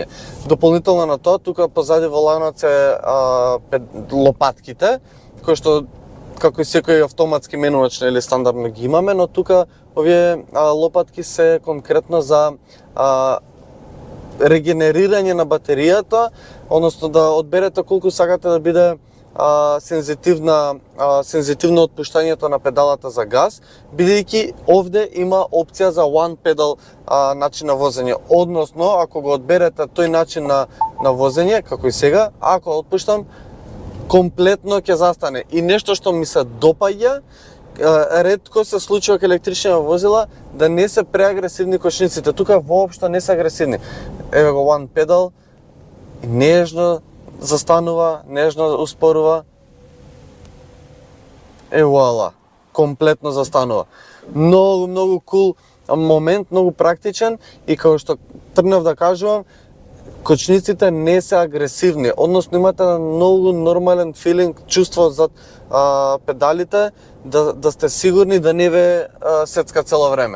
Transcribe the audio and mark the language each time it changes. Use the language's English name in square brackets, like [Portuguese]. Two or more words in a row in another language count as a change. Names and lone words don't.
[Macedonian] Дополнително на тоа, тука позади воланот се лопатките, кои што како и секој автоматски менувач или стандардно ги имаме, но тука овие лопатки се конкретно за регенерирање на батеријата, односно да одберете колку сакате да биде сензитивно отпуштањето на педалата за газ, бидејќи овде има опција за [English] one pedal [Macedonian] начин на возење. Односно, ако го одберете тој начин на возење, како и сега, ако отпуштам, комплетно ќе застане. И нешто што ми се допаѓа, ретко се случува кај електрични возила да не се преагресивни кочниците. Тука воопшто не се агресивни. Еве го [English] one pedal, [Macedonian] нежно застанува, нежно успорува. Вуала, комплетно застанува. Многу кул момент, многу практичен и како што тргнав да кажувам, кочниците не се агресивни, односно имате многу нормален филинг, чувство зад педалите, да сте сигурни да не ве сецка цело време.